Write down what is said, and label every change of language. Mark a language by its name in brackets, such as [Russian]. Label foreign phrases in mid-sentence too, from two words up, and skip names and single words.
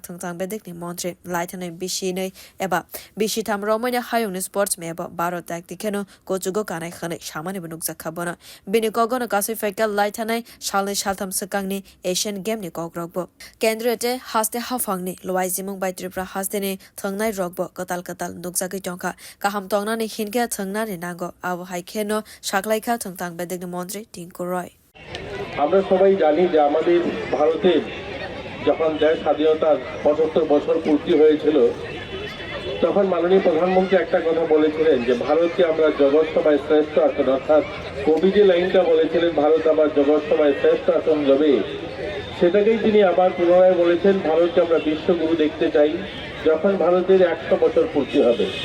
[Kok Borok] thangtang bedek ni montri laithane bishine eba bishi thamromone hayung ni sports me eba baro taktikeno kochugo kanai khane shamane bunuk zakhabona bini kogono kasifeka laithane shalne shaltham sakangni [English] asian game [Kok Borok] ni kogrokbo kendrete haste hafangni loaizimung bai Tripura haste ni thangnai rokbo katal nukjagi tongkha kaham tongna ni hinke thangna ni nango abo haikeno shaklaika thangtang bedek ni montri Tinku [Bangla] আমরা সবাই জানি যে আমাদের ভারতের যখন দেশ স্বাধীনতার ৭৫ বছর পূর্তি হয়েছিল তখন মাননীয় প্রধানমন্ত্রী একটা কথা বলেছিলেন যে ভারতকে আমরা জগৎসভায় শ্রেষ্ঠ আসন অর্থাৎ কবি যে লাইনটা বলেছিলেন ভারত আবার জগৎসভায় শ্রেষ্ঠ আসন লবে সেটাকেই তিনি আবার পুনরায় বলেছেন ভারতকে আমরা বিশ্বগুরু দেখতে চাই যখন ভারতের ১০০ বছর পূর্তি হবে